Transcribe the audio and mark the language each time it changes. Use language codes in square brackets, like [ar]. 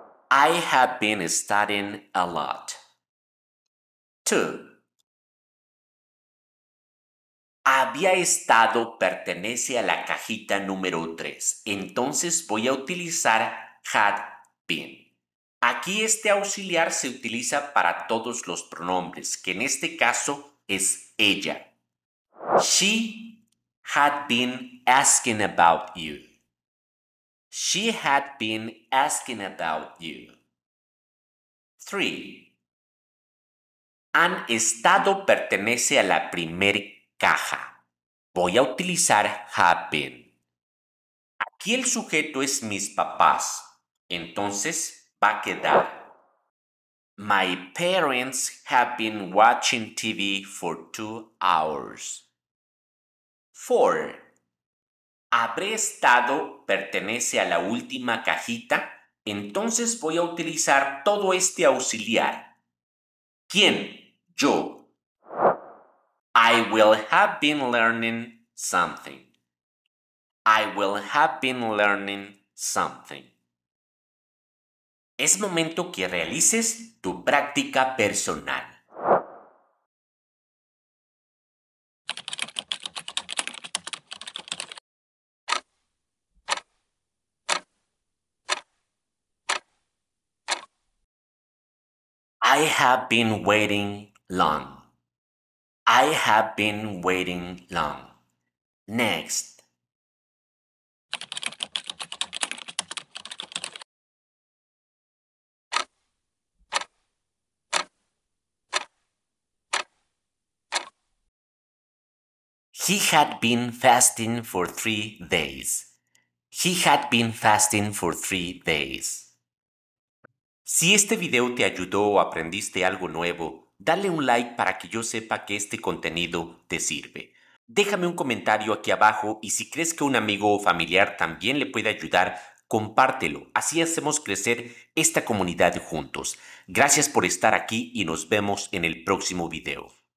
[en] I have been studying a lot. [es] 2. Había estado pertenece a la cajita número 3, entonces voy a utilizar had been. Aquí este auxiliar se utiliza para todos los pronombres, que en este caso es ella. [en] She had been asking about you. She had been asking about you. [es] 3. Han estado pertenece a la primer caja. Voy a utilizar have been. Aquí el sujeto es mis papás, entonces va a quedar [en] My parents have been watching TV for 2 hours. [es] 4. Habré estado pertenece a la última cajita, entonces voy a utilizar todo este auxiliar. ¿Quién? Yo. [en] I will have been learning something. I will have been learning something. [es] Es momento que realices tu práctica personal. [en] I have been waiting long. I have been waiting long. Next. He had been fasting for 3 days. He had been fasting for 3 days. [es] Si este video te ayudó o aprendiste algo nuevo, dale un like para que yo sepa que este contenido te sirve. Déjame un comentario aquí abajo y si crees que un amigo o familiar también le puede ayudar, compártelo. Así hacemos crecer esta comunidad juntos. Gracias por estar aquí y nos vemos en el próximo video.